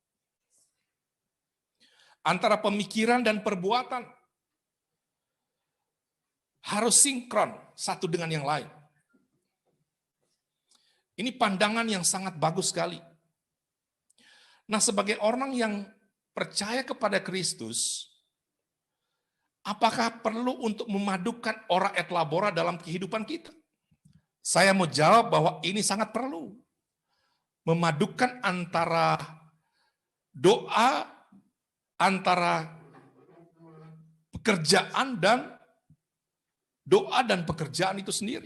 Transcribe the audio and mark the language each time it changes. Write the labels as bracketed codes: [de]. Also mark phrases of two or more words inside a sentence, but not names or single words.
[id] Antara pemikiran dan perbuatan harus sinkron satu dengan yang lain. Ini pandangan yang sangat bagus sekali. Nah, sebagai orang yang percaya kepada Kristus, apakah perlu untuk memadukan [la] ora et labora [id] dalam kehidupan kita? Saya mau jawab bahwa ini sangat perlu. Memadukan antara doa, antara pekerjaan dan doa dan pekerjaan itu sendiri.